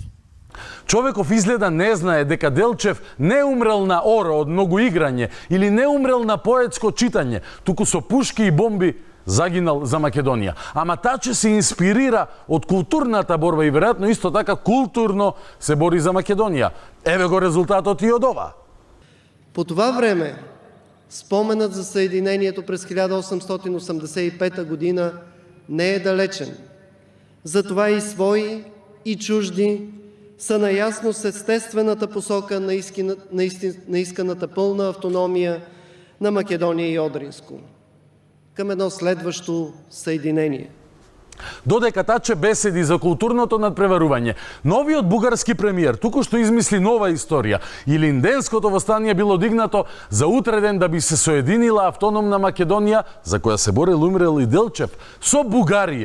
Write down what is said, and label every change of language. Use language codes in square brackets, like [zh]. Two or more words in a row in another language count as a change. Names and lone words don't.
[mk] Човеков изгледа не знае дека Делчев не умрел на оро од многу играње или не умрел на поетско читање, туку со пушки и бомби загинал за Македонија. Ама Таче се инспирира од културната борба и веројатно исто така културно се бори за Македонија. Еве го резултатот и од ова. [bg] По това време споменът за съединението през 1885 година не е далечен. Затова и свои, и чужди са наясно с естествената посока на исканата пълна автономия на Македония и Одринско към едно следващо съединение. [mk] Додека Таче беседи за културното надпреварување, новиот бугарски премиер туку што измисли нова историја. Илинденското востание било дигнато за утреден да би се соединила автономна Македонија, за која се борел умрел и Делчев, со Бугарија.